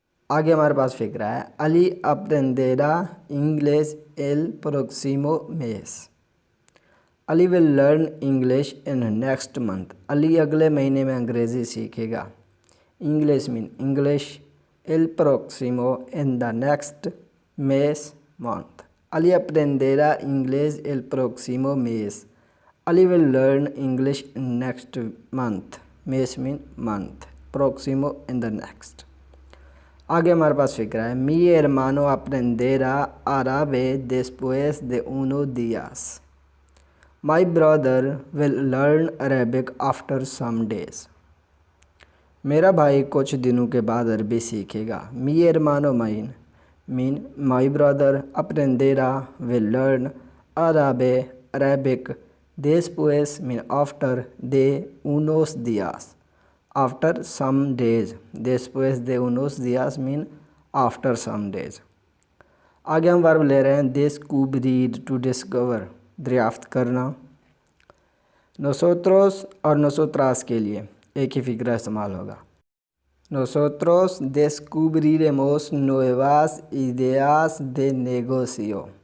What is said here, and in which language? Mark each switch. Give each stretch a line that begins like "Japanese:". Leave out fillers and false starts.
Hindi: आगे हमारे पास फिक्रा है
Spanish: अली aprenderá इंग्लिश एल próximo mes,
English: Ali will learn English in next month,
Hindi: Ali अगले महीने में अंग्रेज़ी सीखेगा।
English: English mean English,
Spanish: एल próximo
English: in the next,
Spanish: मेस मंथ, Ali aprenderá inglés el próximo mes.
English: Ali will learn English in next month. Mes mean month. Próximo in the next.
Hindi: आगे हमारे पास फिक्र है
Spanish: mi hermano aprenderá árabe después de unos días.
English: My brother will learn Arabic after some days.
Hindi: मेरा भाई कुछ दिनों के बाद अरबी सीखेगा।
Spanish: Mi hermano
English: mine mean my brother, aprenderá will learn, Arabic, después mean after, de unos días, after some days,
Spanish: después de unos días
English: mean after some days।
Hindi: आगे हम वर्ब ले रहे हैं descubrir, to discover, दरियाफ्त करना। nosotros और nosotras के लिए एक ही फिक्रा इस्तेमाल होगा।
Spanish: Nosotros descubriremos nuevas ideas de negocio.